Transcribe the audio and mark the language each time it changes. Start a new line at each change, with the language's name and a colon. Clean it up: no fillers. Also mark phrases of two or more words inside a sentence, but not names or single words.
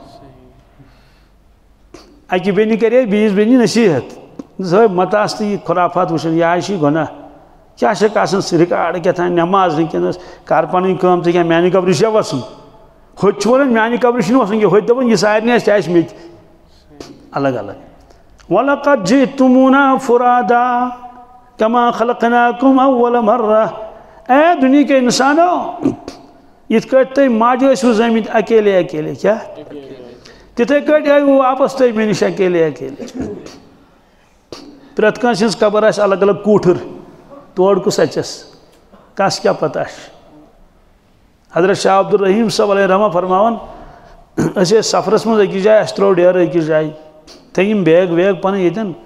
Kashmiri: اکہِ بیٚنہِ کرے بیٚیِس بیٚنہِ نصیحت زٲے مت آس تہٕ یہِ خُرافات وٕچھان یہِ آے چھِ گۄناہ کیٛاہ چھکھ آسان رِکاڈ کیٛاہ تام نٮ۪ماز وٕنکٮ۪نس کر پنٕنۍ کٲم ژےٚ کیٛاہ میانہِ قبرِ چھُیا وسُن ہوٚتہِ چھُ ونان میانہِ قبرِ چھُنہٕ وسُن کینٛہہ ہوٚتہِ دپان یہِ سارنٕے آسہِ تہِ آسہِ مےٚ تہِ الگ الگ
Arabic: وَلَقَدْ جِئْتُمُونَا فُرَادَا كَمَا خَلَقْنَاكُمْ أَوَّلَ مَرَّةٍ
Urdu: اے دُنیا کے انسانو
Kashmiri: یِتھ کٲٹھۍ تُہۍ ماجہِ ٲسوٕ زٲمٕتۍ
Urdu: اکیلے اکیلے
Kashmiri: کیٛاہ تِتھَے کٲٹھۍ آیوٕ واپس تُہۍ مےٚ نِش
Urdu: اکیلے اکیلے
Kashmiri: پرٛٮ۪تھ کٲنٛسہِ ہٕنٛز قبر آسہِ الگ الگ کوٗٹھٕر تور کُس اَژٮ۪س کس کیٛاہ پتہ چھِ حضرت شاہ عبدالرحیٖم صٲب علیہ رحمہ فرماوان أسۍ ٲسۍ سفرس منٛز أکِس جایہِ اَسہِ ترٛوو ڈیرٕ أکِس جایہِ تھٲے یِم بیگ ویگ پنٕنۍ ییٚتٮ۪ن